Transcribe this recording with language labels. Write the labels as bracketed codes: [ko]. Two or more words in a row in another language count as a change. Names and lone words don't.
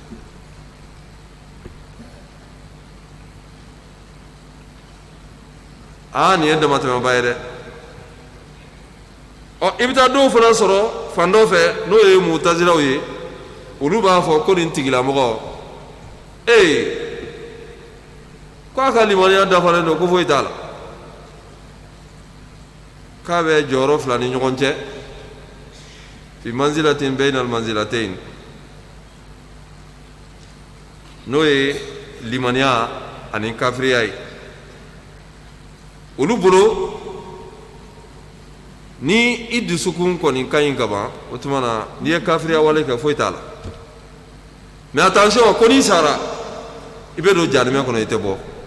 [bm] nin ye damatɛmɛba ye dɛ i bɛ taa dɔw fana sɔrɔ fan dɔ fɛ n'o ye mutazilaw ye olu b'a fɔ ko nin tigilamɔgɔ k'a ka limaniya dafalen don ko foyi t'a la k'a bɛ jɔyɔrɔ fila ni ɲɔgɔn cɛ [ar] في منزلة بين المنزلتين [bm] n'o ye limaniya ani kafiriya ye olu bolo ni i dusukun kɔni ka ɲi ka ban o tuma na n'i ye kafiriya wale kɛ foyi t'a la [fr] mais attention [bm] ko n'i sara i bɛ don jahanɛmɛ kɔnɔ i tɛ bɔ